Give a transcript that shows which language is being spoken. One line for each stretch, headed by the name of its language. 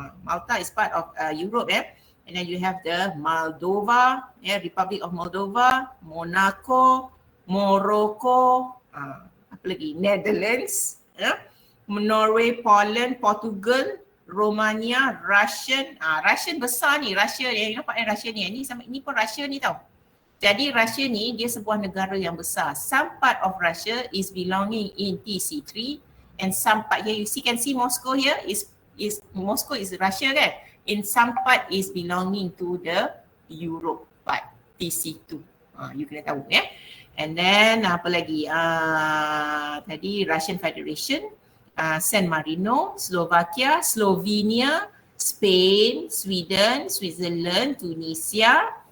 English: Malta is part of Europe And then you have the Moldova, Republic of Moldova, Monaco, Morocco,
Malay: apa lagi?
English: Netherlands, Norway, Poland, Portugal, Romania, Russian.
Malay: Russian besar ni, Russia yang nampak Russia ni. Ini pun Russia ni tau. Jadi Russia ni dia sebuah negara yang besar.
English: Some part of Russia is belonging in TC3 and some part here you can see Moscow here is Moscow is Russia kan. In some part is belonging to the Europe part, TC2.
Malay: You kena tahu ya.
English: And then
Malay: apa lagi? Tadi
English: Russian Federation, San Marino, Slovakia, Slovenia, Spain, Sweden, Switzerland, Tunisia.